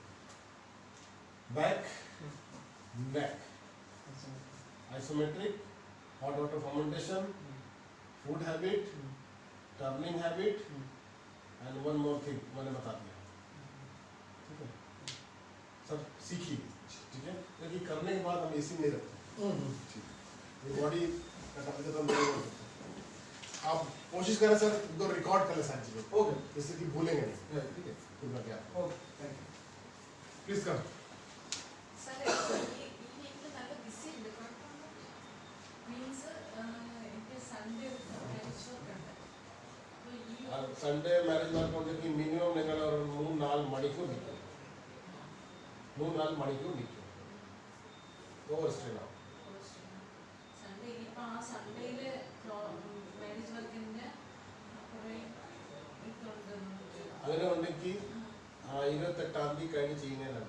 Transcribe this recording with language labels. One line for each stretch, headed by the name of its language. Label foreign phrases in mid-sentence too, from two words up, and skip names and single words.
English: back, neck, isometric, hot water fermentation, food habit, turning habit and one more thing
Hindi: मैंने बता दिया, ठीक है, सब सीखिए, ठीक है, क्योंकि करने के बाद हम एसी नहीं रखते, ठीक है, ये बॉडी का टेम्परेचर हम नहीं बोल सकते। आप कोशिश करें सर, इनको रिकॉर्ड कर ले सारी चीज़ें,
English: Okay.
Hindi: जिससे कि भूलेंगे नहीं,
English: Yeah.
Hindi: ठीक है, फिर मैं क्या
English: Okay, thank you. please come.
Malayalam: സാറേ, ഈ വീക്കിൽ നല്ല ബിസി ഉണ്ട്. കുഴപ്പമൊന്നും മീൻസ് എനിക്ക് സൺഡേ ഒരു
English: marriage work
Malayalam: ഉണ്ട്. അപ്പോൾ ഈ
English: Sunday marriage work
Hindi: होने की मिनिमम
Malayalam: നിങ്ങൾ ഒരു 3-4 മണിക്കൂർ നിൽക്കും, 3-4 മണിക്കൂർ നിൽക്കും,
English: over strain
Malayalam: ആവും. സൺഡേ ഇനിയിപ്പോൾ ആ സൺഡേയിൽ
English: marriage workന്റെ
Malayalam: കുറേ ഇതുണ്ട്. അങ്ങനെ ഉണ്ടെങ്കിൽ 28-ാം തീയതി കഴിഞ്ഞ് ചെയ്യുന്നതാണ്.